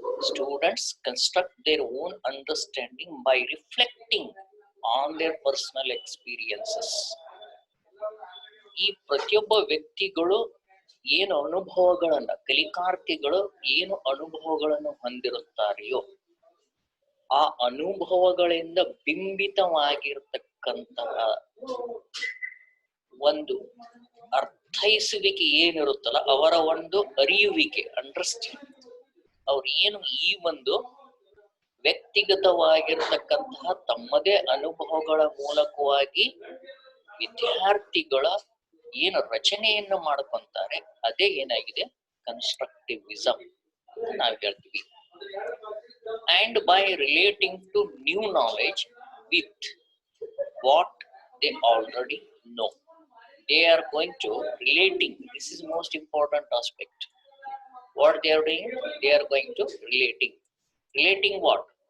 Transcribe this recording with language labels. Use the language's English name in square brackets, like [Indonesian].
[English] Students construct their own understanding by reflecting on their personal experiences. [Kannada] ಈ ಪ್ರತಿಯೊಬ್ಬ ವ್ಯಕ್ತಿಗಳು ಏನು ಅನುಭವಗಳನ್ನ, ಕಲಿಕಾರ್ಥಿಗಳು ಏನು ಅನುಭವಗಳನ್ನು ಹೊಂದಿರುತ್ತಾರೆಯೋ ಆ ಅನುಭವಗಳಿಂದ ಬಿಂಬಿತವಾಗಿರ್ತಕ್ಕಂತಹ ಒಂದು ಅರ್ಥೈಸುವಿಕೆ ಏನಿರುತ್ತಲ್ಲ, ಅವರ ಒಂದು ಅರಿಯುವಿಕೆ, ಅಂಡರ್ಸ್ಟ್ಯಾಂಡ್, ಅವ್ರು ಏನು ಈ ಒಂದು ವ್ಯಕ್ತಿಗತವಾಗಿರ್ತಕ್ಕಂತಹ ತಮ್ಮದೇ ಅನುಭವಗಳ ಮೂಲಕವಾಗಿ ವಿದ್ಯಾರ್ಥಿಗಳ ಏನು ರಚನೆಯನ್ನು ಮಾಡ್ಕೊಂತಾರೆ, ಅದೇ ಏನಾಗಿದೆ ಕನ್ಸ್ಟ್ರಕ್ಟಿವಿಸಂ ನಾವು ಹೇಳ್ತೀವಿ. [English] And by relating to new knowledge with what they already know, they are going to relating. This is most important aspect. What they are doing, they are going to relating what?